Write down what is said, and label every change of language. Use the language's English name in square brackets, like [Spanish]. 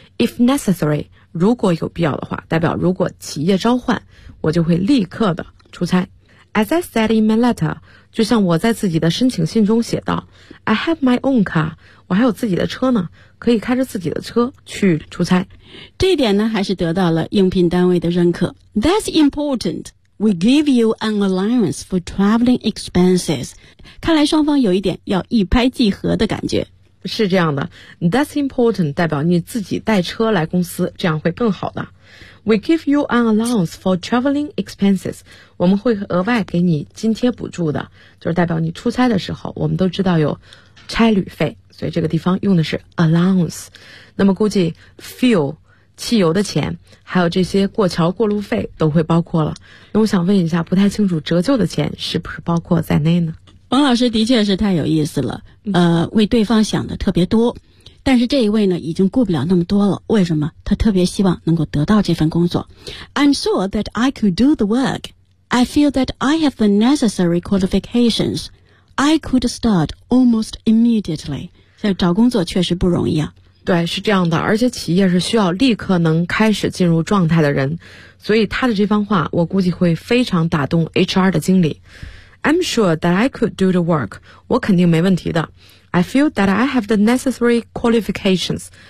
[English] If necessary, [Chinese] 如果有必要的话，代表如果企业召唤，我就会立刻的出差。 [English] As I said in my letter, [Chinese] 就像我在自己的申请信中写道 [English] I have my own car, [Chinese] 我还有自己的车呢，可以开着自己的车去出差。这一点呢，还是得到了应聘单位的认可。 [English] That's important. We give you an allowance for traveling expenses. [Chinese] 看来双方有一点要一拍即合的感觉。是这样的， [English] That's important [Chinese] 代表你自己带车来公司，这样会更好的。 [English] We give you an allowance for traveling expenses. [Chinese] 我们会额外给你津贴补助的，就是代表你出差的时候，我们都知道有差旅费，所以这个地方用的是 allowance。那么估计 fuel 汽油的钱，还有这些过桥过路费都会包括了。那我想问一下，不太清楚折旧的钱是不是包括在内呢？王老师的确是太有意思了，为对方想的特别多，但是这一位呢已经顾不了那么多了。为什么？他特别希望能够得到这份工作。 [English] I'm sure that I could do the work. I feel that I have the necessary qualificationsI could start almost immediately. [Chinese] 现在找工作确实不容易啊。对，是这样的，而且企业是需要立刻能开始进入状态的人，所以他的这番话我估计会非常打动 HR 的经理。 [English] I'm sure that I could do the work. [Chinese] 我肯定没问题的。 [English] I feel that I have the necessary qualifications.